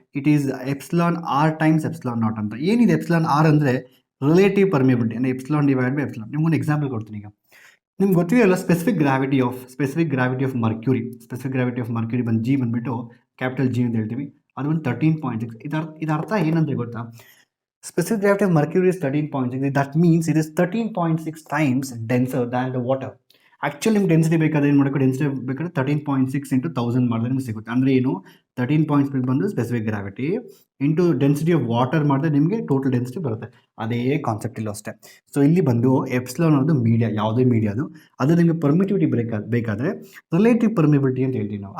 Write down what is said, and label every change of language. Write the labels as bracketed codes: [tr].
[en] it is epsilon r times epsilon naught [kn] ಅಂತ. ಏನಿದೆ epsilon R ಅಂದರೆ ರಿಲೇಟಿವ್ ಪರ್ಮಿಬಿಲಿಟಿ, ಅಂದರೆ ಎಪ್ಸಿಲಾನ್ ಡಿವೈಡ್ ಬೈ ಎಪ್ಸಿಲಾನ್. ನಿಮ್ಗೊಂದು ಎಕ್ಸಾಂಪಲ್ ಕೊಡ್ತೀನಿ ಈಗ. ನಿಮ್ಗೆ ಗೊತ್ತಿದೆಯಲ್ಲ specific gravity of mercury. Specific gravity of mercury ಬಂದು ಜಿ ಬಂದುಬಿಟ್ಟು ಕ್ಯಾಪಿಟಲ್ ಜಿ ಅಂತ ಹೇಳ್ತೀವಿ. ಅದು ಒಂದು 13.6. ಇದರ ಅರ್ಥ ಏನಂದರೆ ಗೊತ್ತಾ? [en] Specific gravity of Mercury is 13.6. That means it is 13.6 times denser than the water. [kn] Actually ನಿಮ್ಗೆ ಡೆನ್ಸಿಟಿ ಬೇಕಾದ್ರೆ ಏನು ಮಾಡಬೇಕು? ಡೆನ್ಸಿಟಿ ಬೇಕಾದ್ರೆ 13.6 ಇಂಟು 1000 ಮಾಡಿದ್ರೆ ನಿಮ್ಗೆ ಸಿಗುತ್ತೆ. ಅಂದರೆ ಏನು? 13.6 ಬಂದು specific gravity into density of water ಮಾಡಿದ್ರೆ ನಿಮಗೆ ಟೋಟಲ್ ಡೆನ್ಸಿಟಿ ಬರುತ್ತೆ. ಅದೇ ಕಾನ್ಸೆಪ್ಟ್ ಇಲ್ಲೂ ಅಷ್ಟೇ. ಸೊ ಇಲ್ಲಿ ಬಂದು ಎಪ್ಸಿಲಾನ್ ಅನ್ನೋದು ಮೀಡಿಯಾ, ಯಾವುದೇ ಮೀಡಿಯಾ ಅದು ನಿಮಗೆ ಪರ್ಮಿಟಿವಿಟಿ ಬೇಕಾದರೆ ರಿಲೇಟಿವ್ ಪರ್ಮಿಬಿಲಿಟಿ ಅಂತ ಹೇಳ್ತೀವಿ ನಾವು.